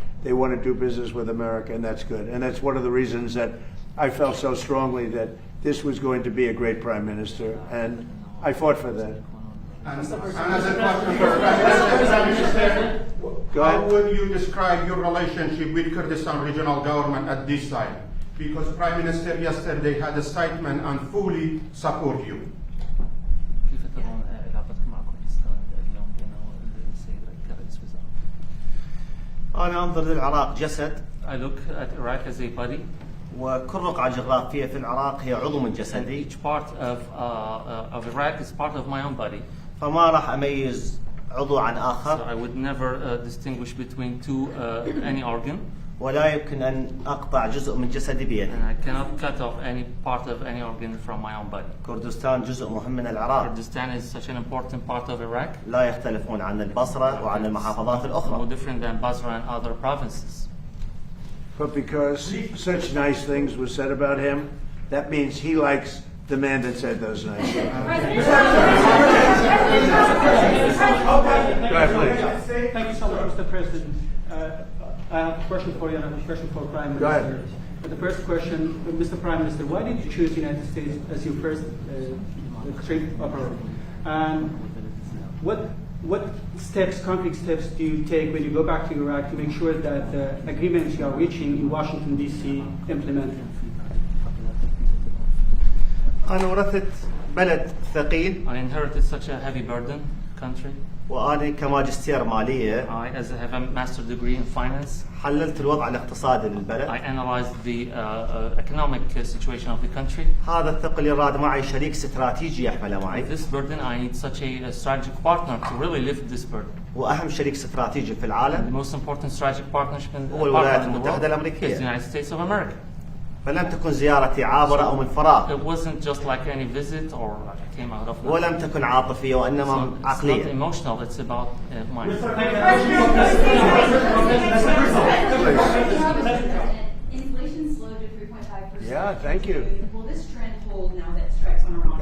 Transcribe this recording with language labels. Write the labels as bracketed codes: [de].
[en] They want to do business with America, and that's good. And that's one of the reasons that I felt so strongly that this was going to be a great prime minister, and I fought for that. Another question for Prime Minister. How would you describe your relationship with Kurdistan regional government at this time? Because Prime Minister yesterday had a statement and fully support you. [ar] كيف ترون علاقتكم مع كردستان اليوم بين السيد كرئيس وزراء؟ أنا أنظر للعراق جسد [en] I look at Iraq as a body. [ar] وكل رقعة جغرافية في العراق هي عضو من [en] And [ar] جسدي. [en] each part of Iraq is part of my own body. [ar] فما راح أميز عضو عن [en] So [ar] آخر [en] I would never distinguish between any organ, [ar] ولا يمكن أن أقطع جزء من جسدي بيدي. [en] and I cannot cut off any part of any organ from my own body. [ar] كردستان جزء مهم من العراق. [en] Kurdistan is such an important part of Iraq, [ar] لا يختلفون عن البصرة وعن المحافظات [en] no [ar] الأخرى. [en] different than Basra and other provinces. But because such nice things were said about him, that means he likes the man that said those nice things. Go ahead, please. Thank you so much, Mr. President. I have a question for you and a question for Prime Minister. Go ahead. The first question, Mr. Prime Minister, why did you choose the United States as your first trip abroad? And what steps, concrete steps do you take when you go back to Iraq to make sure that the agreements you are reaching in Washington, D.C. implemented? [ar] أنا ورثت بلد ثقيل [en] I inherited such a heavy burden country. [ar] وأنا كماجستير مالية [en] I, as I have a master degree in finance, [ar] حللت الوضع الاقتصادي [en] I [ar] للبلد. [en] analyzed the economic situation of the country. [ar] هذا الثقل يراد معي شريك استراتيجي يحمله معي. [en] With this burden, I need such a strategic partner to really lift this burden. [ar] وأهم شريك استراتيجي في [en] The [ar] العالم [en] most important strategic partnership in [ar] هو الولايات [en] partner in the [ar] المتحدة [en] world [ar] الأمريكية. [en] is the United States of America. [ar] فلم تكن زيارتي عابرة أو من فراغ [en] It wasn't just like any visit or like I came out of nothing. [ar] ولم تكن عاطفية وإنما [en] It's not [ar] عقلية. [en] emotional, it's about mind. Inflation slowed to 3.5%. Yeah, thank you. Will this trend hold now that strikes on Iran?